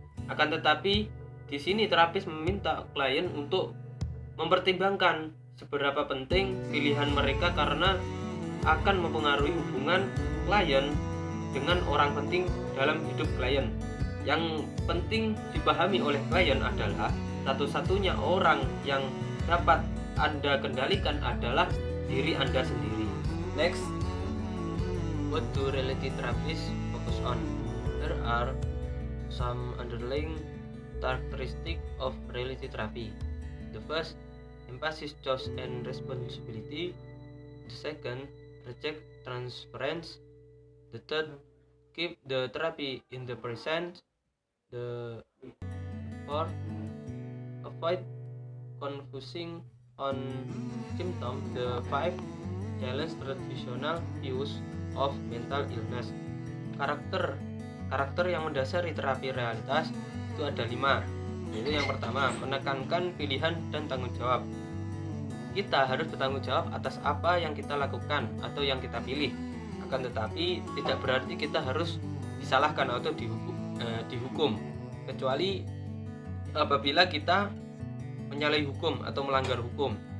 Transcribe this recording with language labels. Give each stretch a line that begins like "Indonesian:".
Indonesian: Akan tetapi, di sini terapis meminta klien untuk mempertimbangkan seberapa penting pilihan mereka karena akan mempengaruhi hubungan klien dengan orang penting dalam hidup klien. Yang penting dipahami oleh klien adalah satu-satunya orang yang dapat Anda kendalikan adalah diri Anda sendiri.
English: Next, what do reality therapists focus on? There are some underlying characteristics of reality therapy. The first, emphasis choice and responsibility. The second, reject transference. The third, keep the therapy in the present. The fourth, avoid confusing on symptoms. The fifth, challenge traditional views of mental illness.
Indonesian: Karakter yang mendasari terapi realitas itu ada 5, yaitu yang pertama, menekankan pilihan dan tanggung jawab. Kita harus bertanggung jawab atas apa yang kita lakukan atau yang kita pilih. Akan tetapi tidak berarti kita harus disalahkan atau dihukum, kecuali apabila kita menyalahi hukum atau melanggar hukum.